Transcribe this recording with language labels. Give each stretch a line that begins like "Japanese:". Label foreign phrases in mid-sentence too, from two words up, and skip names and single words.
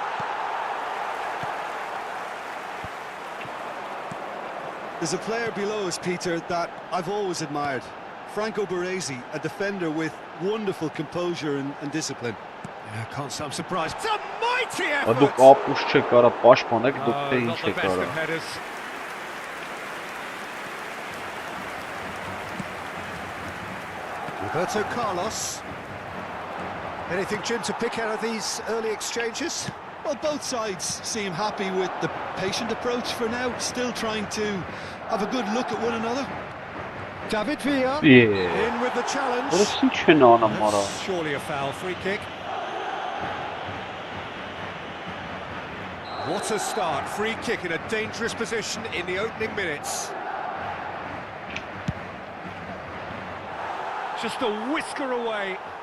English: There's a player below us, Peter, that I've always admired. Franco Baresi, a defender with wonderful composure and discipline. Yeah, can't say I'm surprised. It's a mighty effort!
Armenian: Դուք ապուշ չեք կարա պաշտպանեք, դուք թե ինչ
English: Not the
Armenian: եք
English: best
Armenian: կարա։
English: of headers. Roberto Carlos. Anything, Jim, to pick out of these early exchanges? Well, both sides seem happy with the patient approach for now, still trying to have a good look at one another. David Villa Yeah. in with the challenge.
Armenian: Որս ինչ են անում արա։
English: That's surely a foul, free kick. What a start, free kick in a dangerous position in the opening minutes. Just a whisker away.